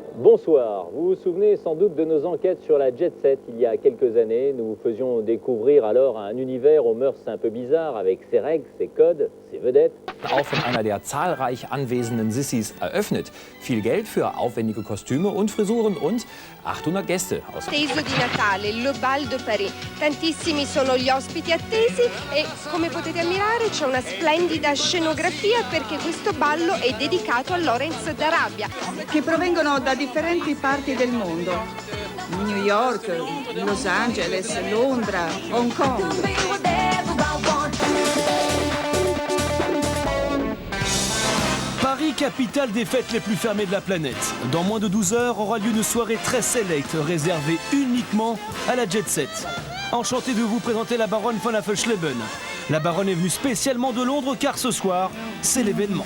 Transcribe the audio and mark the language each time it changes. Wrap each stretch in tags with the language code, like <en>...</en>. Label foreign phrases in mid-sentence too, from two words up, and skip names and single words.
<fr>Bonsoir. Vous vous souvenez sans doute de nos enquêtes sur la Jet Set il y a quelques années. Nous vous faisions découvrir alors un univers aux mœurs un peu bizarres avec ses règles, ses codes, ses vedettes.</fr> <de>Auch von einer der zahlreich anwesenden Sissis eröffnet. Viel Geld für aufwendige Kostüme und Frisuren und 800 Gäste aus.</de> <it>Atteso di Natale,</it> <fr>Le Bal de Paris.</fr> <it>Tantissimi sono gli ospiti attesi e, come potete ammirare, c'è una splendida scenografia perché questo ballo è dedicato a Lawrence d'Arabia. Che provengono da differenti parti del mondo. New York, Los Angeles, Londra, Hong Kong.</it> <fr>Paris, capitale des fêtes les plus fermées de la planète. Dans moins de 12 heures aura lieu une soirée très select réservée uniquement à la Jet Set. Enchanté de vous présenter la baronne von Affelschleben. La baronne est venue spécialement de Londres car ce soir, c'est l'événement.</fr>